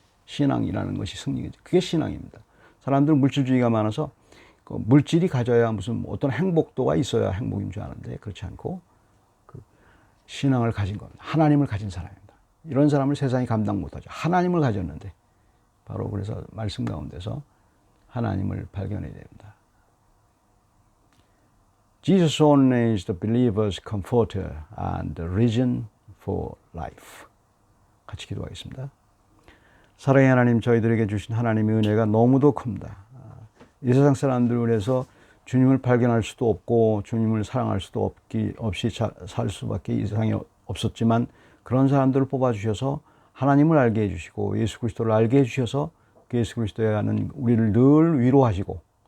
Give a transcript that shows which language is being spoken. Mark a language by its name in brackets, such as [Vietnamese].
[Korean] 신앙이라는 것이 승리겠죠. 그게 신앙입니다. 사람들은 물질주의가 많아서 물질이 가져야 무슨 어떤 행복도가 있어야 행복인 줄 아는데 그렇지 않고 신앙을 가진 겁니다. 하나님을 가진 사람입니다. 이런 사람을 세상이 감당 못하죠. 하나님을 가졌는데 바로 그래서 말씀 가운데서 하나님을 발견해야 됩니다. [English] Jesus only is the believer's comforter and the reason for life. [Korean] 같이 기도하겠습니다. 사랑의 하나님, 저희들에게 주신 하나님의 은혜가 너무도 큽니다. 이 세상 사람들을 위해서 주님을 발견할 수도 없고 주님을 사랑할 수도 없이 살 수밖에 이 세상에 없었지만 그런 사람들을 뽑아주셔서 하나님을 알게 해주시고 예수 그리스도를 알게 해주셔서 그 예수 그리스도에 가는 우리를 늘 위로하시고